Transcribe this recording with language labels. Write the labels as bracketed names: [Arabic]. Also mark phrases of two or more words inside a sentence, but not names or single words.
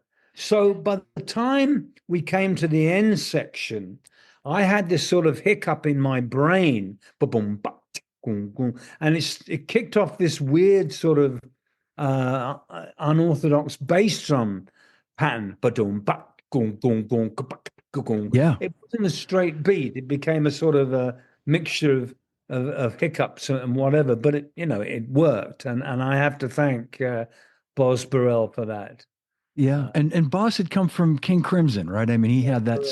[English] So by the time we came to the end section, I had this sort of hiccup in my brain, ba-boom, ba, boom, boom, and it kicked off this weird sort of unorthodox bass drum pattern, ba-doom, ba, goom, goom, goom, goom. Yeah. It wasn't a straight beat. It became a sort of a mixture of hiccups and whatever, but it worked, and I have to thank Boz Burrell for that. Yeah, and Boss had come from King Crimson, right? I mean, he had that